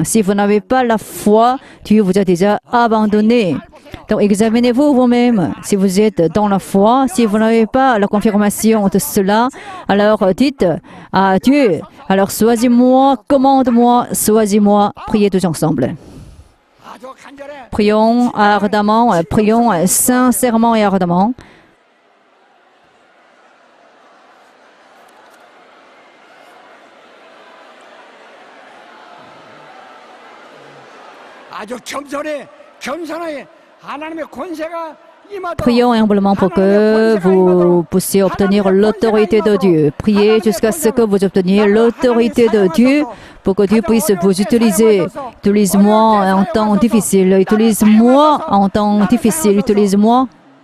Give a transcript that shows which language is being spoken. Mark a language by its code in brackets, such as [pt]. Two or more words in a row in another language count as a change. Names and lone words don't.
[fr] Si vous n'avez pas la foi, Dieu vous a déjà abandonné. Donc, examinez-vous vous-même. Si vous êtes dans la foi, si vous n'avez pas la confirmation de cela, alors dites à Dieu, alors choisis-moi, commande-moi, choisis-moi. Priez tous ensemble. [ko] 아주 간절해. [fr] Prions ardemment, prions sincèrement et ardemment. [ko] 아주 겸손하게 하나님의 권세가 임하도록 [fr] Prions humblement pour que vous puissiez obtenir l'autorité de Dieu. Priez jusqu'à ce que vous obteniez l'autorité de Dieu pour que Dieu puisse vous utiliser. Utilise-moi en temps difficile. Utilise-moi en temps difficile. Utilise-moi